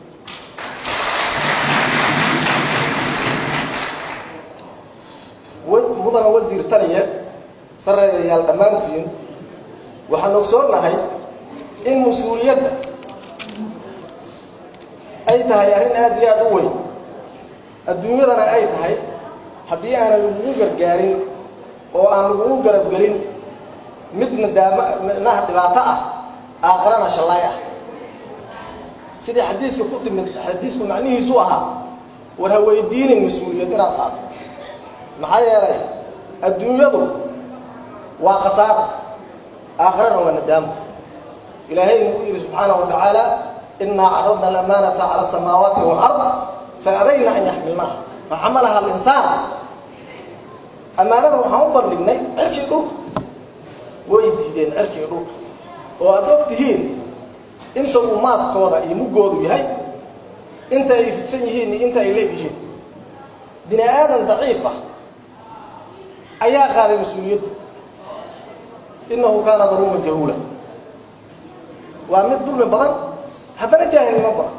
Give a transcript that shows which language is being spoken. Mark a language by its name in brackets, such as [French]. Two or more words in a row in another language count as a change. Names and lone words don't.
[Somali] mudana wasiir taliye sareeyayaal dhammaantiin waxaan ogsoonahay in mas'uuliyadda ay tahay arrin aad iyo aad u weyn adduunyadana ay tahay haddii aanan lagugu gargaarin oo aan lagugu garabgelin midna daamaha dhibaato ah aakhirana shallaay ah. sidii xadiiska ku timid xadiisku macnihiisu ahaa war ha weydiinin mas'uuliyad inaad qaato maxaa yeelay adduunyadu waa khasaar aakhirana waa nadaamo. ilaahay uu yiri [Arabic] سبحانه وتعالى إنا عرضنا الأمانة على السماوات والأرض فأبين أن يحملنها فحملها الإنسان. [Somali] amaanada waxaan u bandhignay cirkii dhulka way diideen cirkii dhulka oo aad ogtihiin inta uu maaskooda iyo mugoodu yahay inta ay fidsan yihiin inta ay leeyihiin bini aadan daciif ah ayaa qaaday mas'uuliyadda [Arabic] إنه كان ظلوما جهولا [Somali] waa mid dulmi badan haddana jaahilnimo badan.